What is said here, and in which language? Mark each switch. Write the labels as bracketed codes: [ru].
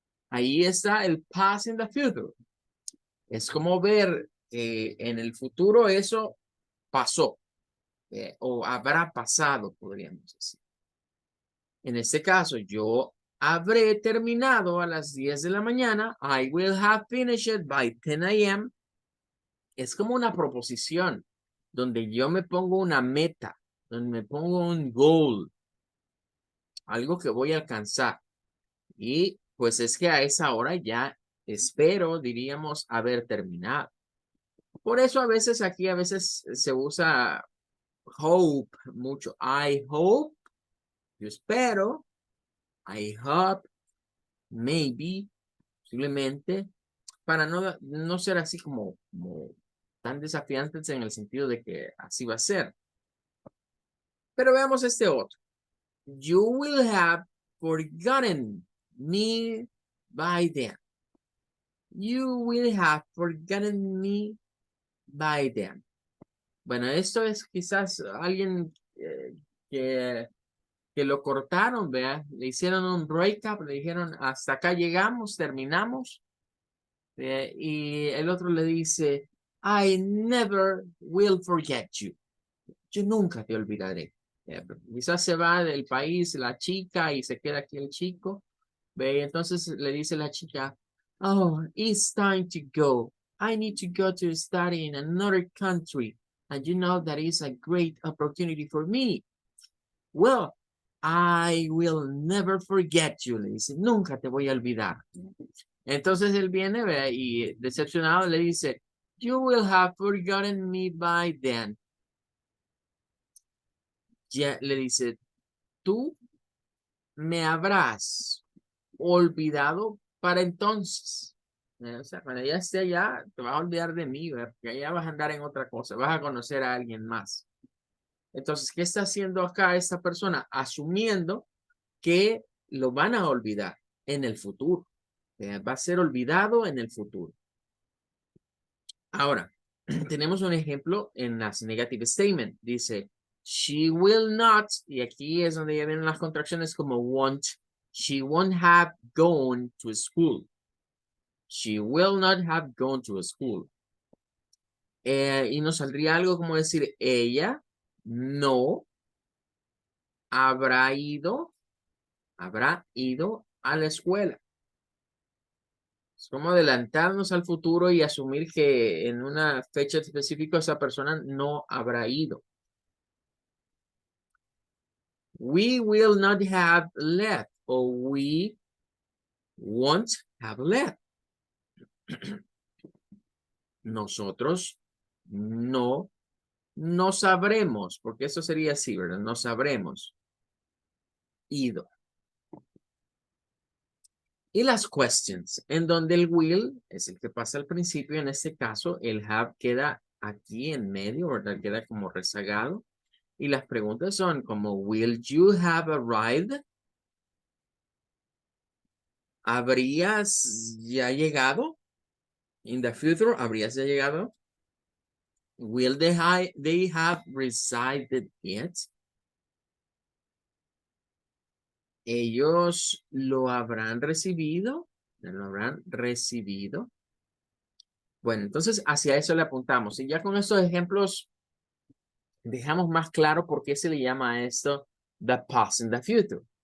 [es] Ahí está el past in the future. Es como ver en el futuro eso pasó o habrá pasado, podríamos decir. En este caso, yo habré terminado a las 10 de la mañana. [en] I will have finished by 10 a.m. [es] Es como una proposición donde yo me pongo una meta, donde me pongo un goal, algo que voy a alcanzar. Y pues es que a esa hora ya espero, diríamos, haber terminado. Por eso a veces aquí se usa hope mucho. I hope, yo espero. [en] I hope, maybe, [es] posiblemente, para no ser así como tan desafiantes en el sentido de que así va a ser. Pero veamos este otro. [en] You will have forgotten me by then. You will have forgotten me by then. [es] Bueno, esto es quizás alguien que lo cortaron, vea, le hicieron un breakup, le dijeron hasta acá llegamos, terminamos, y el otro le dice, [en] I never will forget you. [es] Yo nunca te olvidaré. Quizás se va del país la chica y se queda aquí el chico. Ve, entonces le dice la chica, oh, [en] it's time to go. I need to go to study in another country. And you know that is a great opportunity for me. Well, I will never forget you. [es] Le dice, nunca te voy a olvidar. Entonces él viene, ve, y decepcionado le dice, [en] you will have forgotten me by then. [es] Ya le dice, tú me habrás olvidado para entonces. O sea, cuando ya esté allá, te vas a olvidar de mí, ¿verdad? Porque allá vas a andar en otra cosa, vas a conocer a alguien más. Entonces, ¿qué está haciendo acá esta persona? Asumiendo que lo van a olvidar en el futuro. Va a ser olvidado en el futuro. Ahora, tenemos un ejemplo en las negative statement. Dice, [en] she will not, [es] y aquí es donde ya vienen las contracciones como won't. [en] She won't have gone to school. She will not have gone to school. [es] Y nos saldría algo como decir, ella no habrá ido a la escuela. Es como adelantarnos al futuro y asumir que en una fecha específica esa persona no habrá ido. [en] We will not have left, or we won't have left. [es] Nosotros no sabremos, porque eso sería así, ¿verdad? No sabremos ido. Y las questions, en donde el will es el que pasa al principio. En este caso, el have queda aquí en medio, ¿verdad? Queda como rezagado. Y las preguntas son como, [en] will you have arrived? [es] ¿Habrías ya llegado? [en] In the future, [es] ¿habrías ya llegado? [en] Will they have resided yet? [es] Ellos lo habrán recibido. Lo habrán recibido. Bueno, entonces hacia eso le apuntamos. Y ya con estos ejemplos dejamos más claro por qué se le llama a esto [en] the past and the future.